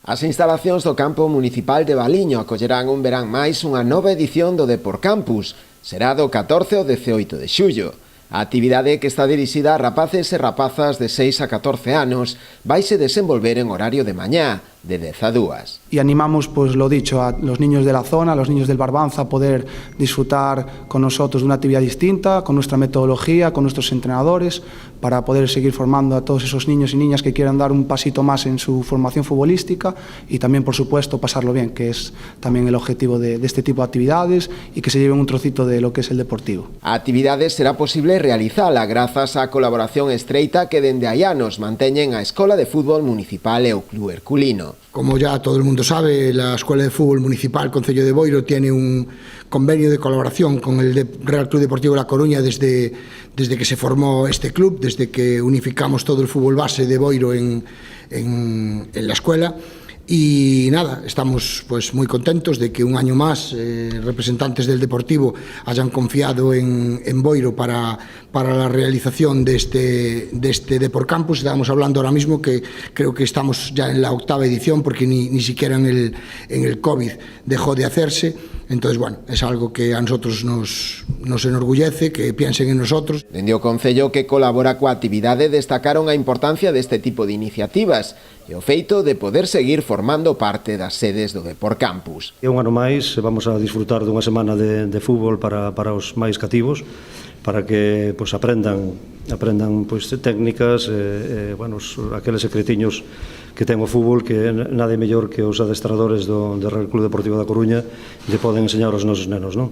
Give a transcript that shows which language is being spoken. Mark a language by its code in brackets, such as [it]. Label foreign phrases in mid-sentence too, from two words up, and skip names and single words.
[gl] As instalacións do campo municipal de Valiño acollerán un verán máis unha nova edición do Deporcampus. Será do 14 ao 18 de xullo. A actividade, que está dirixida a rapaces e rapazas de 6 a 14 anos, vaise desenvolver en horario de mañá, de 10 a 2. [es] Y animamos, pues lo dicho, a los niños de la zona, a los niños del Barbanza, a poder disfrutar con nosotros de una actividad distinta, con nuestra metodología, con nuestros entrenadores, para poder seguir formando a todos esos niños y niñas que quieran dar un pasito más en su formación futbolística y también, por supuesto, pasarlo bien, que es también el objetivo de este tipo de actividades y que se lleven un trocito de lo que es el deportivo. [gl] A actividade será posible realizala grazas á colaboración estreita que dende hai anos manteñen a Escola de Fútbol Municipal e o Club Herculino. [es] Como ya todo el mundo sabe, la Escuela de Fútbol Municipal Concello de Boiro tiene un convenio de colaboración con el Real Club Deportivo La Coruña desde que se formó este club, desde que unificamos todo el fútbol base de Boiro en la escuela. Y nada, estamos pues muy contentos de que un año más representantes del Deportivo hayan confiado en Boiro para la realización de este Deporcampus. Estábamos hablando ahora mismo que creo que estamos ya en la 8ª edición porque ni siquiera en el COVID dejó de hacerse. Entonces, bueno, es algo que a nosotros nos enorgullece, que piensen en nosotros. [gl] Dende o Concello que colabora coa actividade destacaron a importancia deste tipo de iniciativas e o feito de poder seguir formando parte das sedes do Deporcampus. Un ano máis vamos a disfrutar dunha semana de fútbol para os máis cativos, para que pues, aprendan pues, técnicas, bueno, aqueles secretiños que ten o fútbol, que nada é mellor que os adestradores do Real Club Deportivo da Coruña lle poden enseñar aos nosos nenos, non?